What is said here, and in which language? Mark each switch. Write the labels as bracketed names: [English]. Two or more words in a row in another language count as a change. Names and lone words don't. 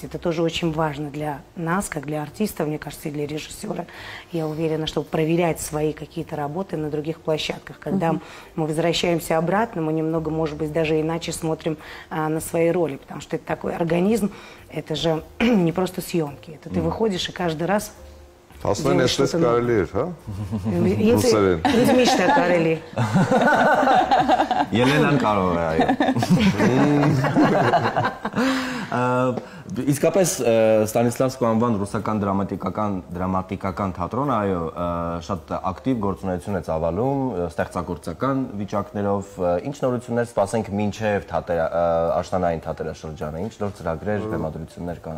[Russian] Это тоже очень важно для нас, как для артистов, мне кажется, и для режиссера. Я уверена, чтобы проверять свои какие-то работы на других площадках. Когда мы возвращаемся обратно, мы немного, может быть, даже иначе смотрим на свои роли, потому что это такой организм, это же не просто съемки. Это ты выходишь и каждый раз [Armenian] Ասեն էսպես կարելի էր, հա? Ռուսերեն։ Ինձ միշտ է կարելի։ Ելենան կարող է, այո։ Իսկապես Ստանիսլավսկու անվան ռուսական դրամատիկական թատրոնը, այո, շատ ակտիվ գործունեություն է ծավալում ստեղծագործական վիճակներով, ինչ նորություններ սպասենք մինչև աշնանային թատերաշրջանը, ինչ նոր ծրագրեր, բեմադրություններ կան։